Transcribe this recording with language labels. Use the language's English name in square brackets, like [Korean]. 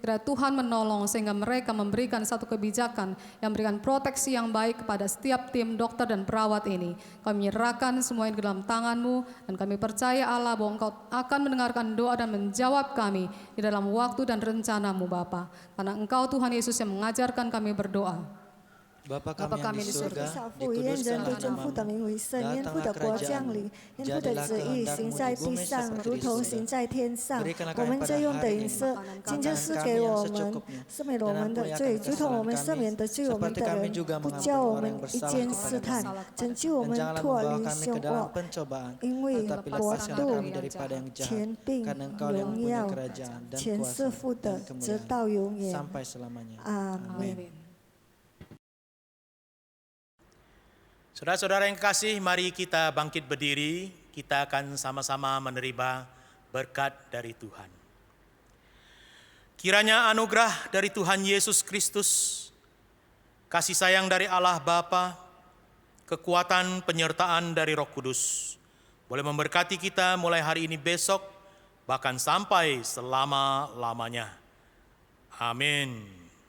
[Indonesian] Kiranya Tuhan menolong sehingga mereka memberikan satu kebijakan yang memberikan proteksi yang baik kepada setiap tim dokter dan perawat ini. Kami menyerahkan semuanya ke dalam tangan-Mu dan kami percaya Allah bahwa Engkau akan mendengarkan doa dan menjawab kami di dalam waktu dan rencana-Mu Bapa. Karena Engkau Tuhan Yesus yang mengajarkan kami berdoa. Bapa kami yang di surga, [Chinese] 少父愿人都尊父的名为圣，愿父的国降临，愿父的旨意行在地上，如同行在天上。我们这用的饮食，今天赐给我们，赦免我们的罪，如同我们赦免得罪我们的人，不叫我们一见试探，拯救我们脱离凶恶。因为国度、权柄、荣耀，全是父的，直到永远。阿门。 [Indonesian] Saudara-saudara yang kekasih, mari kita bangkit berdiri, kita akan sama-sama menerima berkat dari Tuhan. Kiranya anugerah dari Tuhan Yesus Kristus, kasih sayang dari Allah Bapa, kekuatan penyertaan dari Roh Kudus, boleh memberkati kita mulai hari ini besok, bahkan sampai selama-lamanya. Amin.